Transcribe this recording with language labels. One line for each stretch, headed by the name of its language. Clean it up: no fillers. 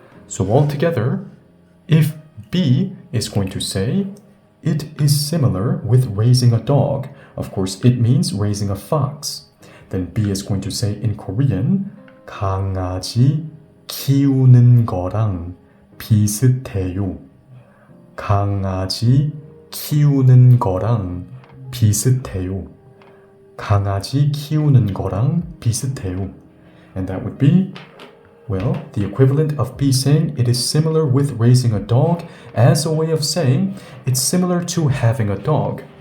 English: So, all together, if B is going to say, it is similar with raising a dog. Of course, it means raising a fox. Then B is going to say in Korean,
Korean: 강아지 키우는 거랑 비슷해요. 강아지 키우는 거랑 비슷해요. 강아지 키우는 거랑 비슷해요.
English: And that would be, well, the equivalent of B saying it is similar with raising a dog as a way of saying it's similar to having a dog.